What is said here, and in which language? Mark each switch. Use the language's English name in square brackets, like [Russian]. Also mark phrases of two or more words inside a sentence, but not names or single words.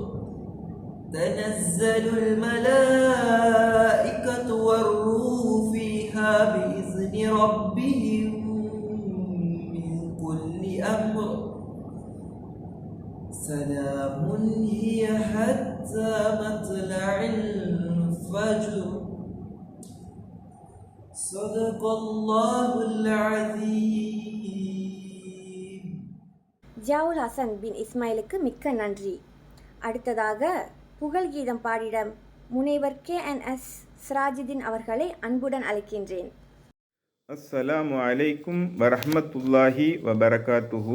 [Arabic] تنزل الملائكة والروح فيها بإذن ربهم من كل أمر. سلام هي حتى مطلع الفجر. صدق الله العظيم. [Tamil] ஜியாவுல் ஹசன் பின் இஸ்மாயிலுக்கு மிக்க நன்றி. அடுத்ததாக புகழ்கீதம் பாடிட முனைவர் KNS சிராஜுதீன் அவர்களை அன்புடன் அழைக்கின்றேன். [Arabic] السلام عليكم ورحمة الله وبركاته.